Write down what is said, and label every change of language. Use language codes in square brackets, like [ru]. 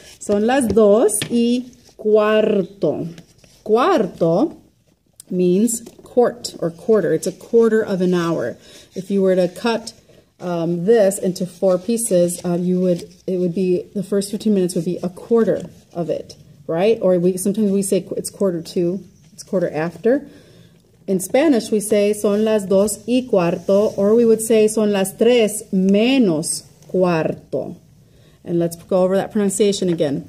[es] Son las dos y cuarto. Cuarto [en] means quart or quarter. It's a quarter of an hour. If you were to cut this into 4 pieces, it would be, the first 15 minutes would be a quarter of it, right? Or sometimes we say it's quarter to, it's quarter after. In Spanish, we say [es] son las dos y cuarto, [en] or we would say [es] son las tres menos cuarto. [en] And let's go over that pronunciation again.